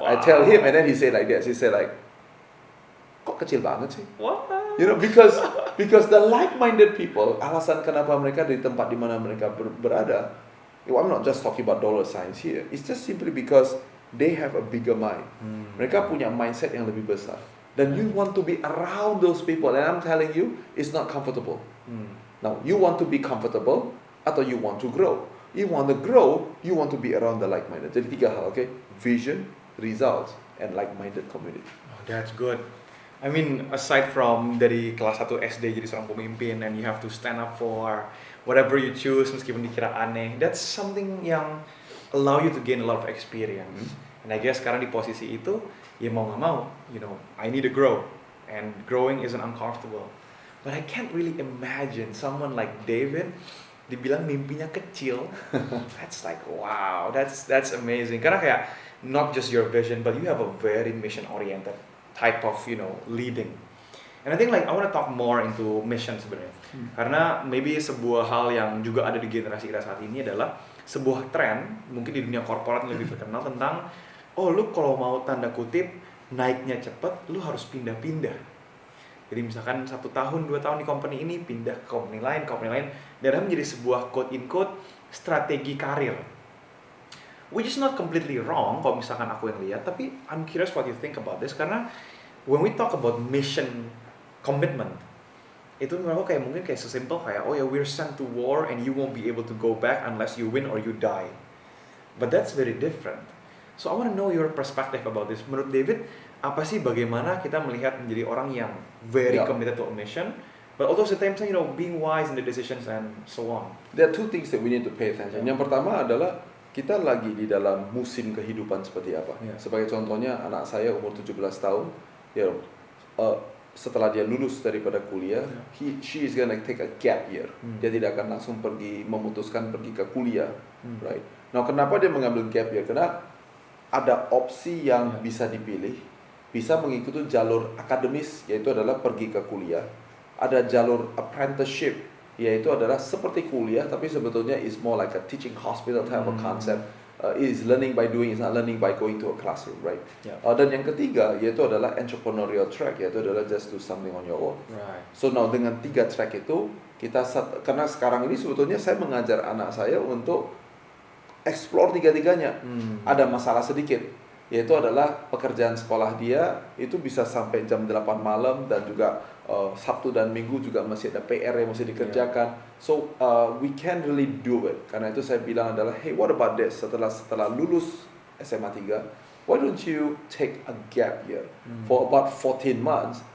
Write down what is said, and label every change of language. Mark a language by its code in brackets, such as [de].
[en] I tell him, and then he say like this. He say like, [id] kok kecil banget sih? [en] What? You know, because the like-minded people, [id] alasan kenapa mereka di tempat di mana mereka berada, [en] I'm not just talking about dollar signs here. It's just simply because they have a bigger mind. [id] Mereka punya mindset yang lebih besar. [en] Dan you want to be around those people, and I'm telling you, it's not comfortable. Now, you want to be comfortable atau you want to grow? You want to grow, you want to be around the like-minded. [id] Jadi 3 hal, [en] okay? Vision, results, and like-minded community. Oh, that's good. I mean, aside from [id] dari kelas 1 SD jadi seorang pemimpin [en] and you have to stand up for whatever you choose [id] meskipun dikira aneh, [en] that's something yang allow you to gain a lot of experience. And I guess [id] sekarang di posisi itu, ya mau nggak mau, [en] you know, I need to grow. And growing isn't uncomfortable. But I can't really imagine someone like David [id] dibilang mimpinya kecil. [en] That's like, wow, that's amazing. Karena kayak, not just your vision, but you have a very mission-oriented type of, you know, leading. And I think like I want to talk more into mission sebenarnya. [id] Karena maybe sebuah hal yang juga ada di generasi kita saat ini adalah sebuah tren, mungkin di dunia korporat yang lebih terkenal tentang, oh lu kalau mau tanda kutip naiknya cepet, lu harus pindah-pindah. Jadi misalkan 1 tahun, 2 tahun di company ini, pindah ke company lain, dan menjadi sebuah quote-in-quote strategi karir. [en] Which is not completely wrong [id] kalau misalkan aku yang lihat, tapi [en] I'm curious what you think about this, karena when we talk about mission commitment, [id] itu menurut aku kayak mungkin kayak sesimpel kayak, oh ya, [en] we're sent to war and you won't be able to go back unless you win or you die. But that's very different. So I want to know your perspective about this. [id] Menurut David, apa sih bagaimana kita melihat menjadi orang yang [en] very committed to a mission, but also at the same time, you know, being wise in the decisions and so on. There are 2 things that we need to pay attention. [id] Yang pertama adalah kita lagi di dalam musim kehidupan seperti apa. Sebagai contohnya, anak saya umur 17 tahun, you know, setelah dia lulus daripada kuliah, [en] she is gonna take a gap year. [id] Dia tidak akan langsung memutuskan pergi ke kuliah, right? Nah, kenapa dia mengambil gap year? Karena ada opsi yang bisa dipilih, bisa mengikuti jalur akademis, yaitu adalah pergi ke kuliah. Ada jalur apprenticeship, yaitu adalah seperti kuliah, tapi sebetulnya [en] is more like a teaching hospital type of concept. Is learning by doing, is not learning by going to a classroom, right? [id] Dan yang ketiga, yaitu adalah entrepreneurial track, yaitu adalah [en] just do something on your own. Right. [id] So now dengan 3 track itu, karena sekarang ini sebetulnya saya mengajar anak saya untuk explore 3-tiganya. Ada masalah sedikit, yaitu adalah pekerjaan sekolah dia itu bisa sampai jam 8 malam, dan juga Sabtu dan Minggu juga masih ada PR yang mesti dikerjakan. [en] So we can't really do it. [id] Karena itu saya bilang adalah, [en] hey, what about this? [id] Setelah lulus SMA 3, [en] why don't you take a gap year for about 14 months?